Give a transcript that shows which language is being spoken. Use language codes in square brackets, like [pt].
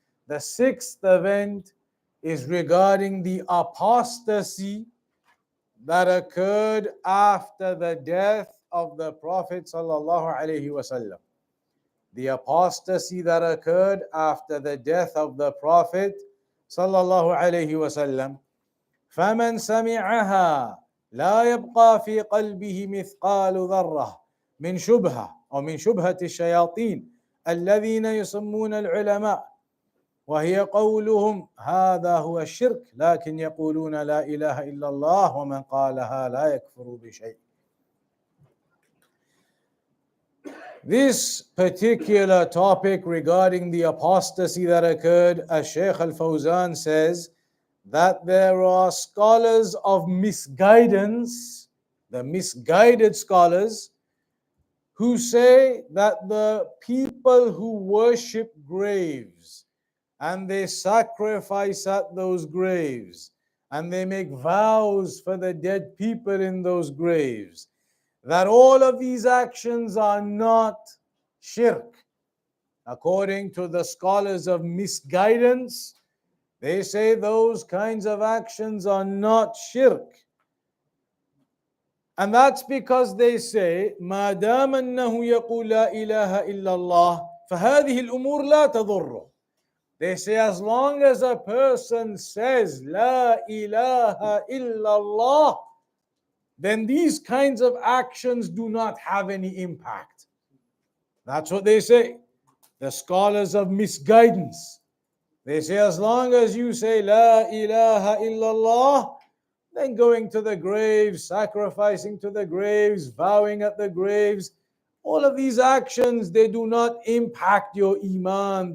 [en] The sixth event is regarding the apostasy that occurred after the death of the Prophet sallallahu alaihi wasallam. The apostasy that occurred after the death of the Prophet sallallahu alaihi wasallam. [ar] فمن سمعها لا يبقى في قلبه مثقال ذرة من شبهة أو من شبهة الشياطين الذين يسمون العلماء وهي قولهم هذا هو الشرك لكن يقولون لا إله إلا الله ومن قالها لا يكفر بشيء. [en] This particular topic regarding the apostasy that occurred, as Shaykh al-Fawzan says, that there are scholars of misguidance, the misguided scholars, who say that the people who worship graves and they sacrifice at those graves and they make vows for the dead people in those graves, that all of these actions are not shirk. According to the scholars of misguidance, they say those kinds of actions are not shirk. And that's because they say [ar] ما دام أنه يقول لا إله إلا الله فهذه الأمور لا تضره. [en] They say as long as a person says La ilaha illallah, then these kinds of actions do not have any impact. That's what they say. The scholars of misguidance. They say as long as you say La ilaha illallah, then going to the graves, sacrificing to the graves, vowing at the graves, all of these actions, they do not impact your Iman.